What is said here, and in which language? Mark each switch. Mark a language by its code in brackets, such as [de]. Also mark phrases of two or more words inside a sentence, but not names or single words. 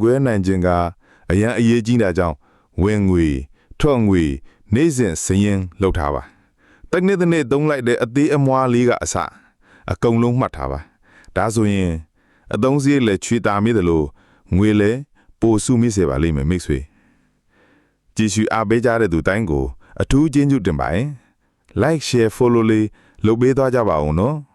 [my] ခွဲနိုင်ခြင်းကအရန်အရေးကြီးတာကြောင့်ဝင်ငွေထွက်ငွေနေ့စဉ်စည်ရင်လုပ်ထားပါတနေ့သုံးလိုက်တဲ့အသေးအမွှားလေးကအစအကုန်လုံးမှတ်ထားပါဒါဆိုရင်အသုံးစရိတ်လည်းချွေတာမိတယ်လို့ငွေလည်းပိုစုမိစေပါလိမ့်မယ်မိတ်ဆွေကြည့်ရှုအားပေးကြတဲ့သူတိုင်းကိုအထူးကျေးဇူးတင်ပါတယ် [en] like share follow [my] လေးလုပ်ပေးသွားကြပါဦးနော်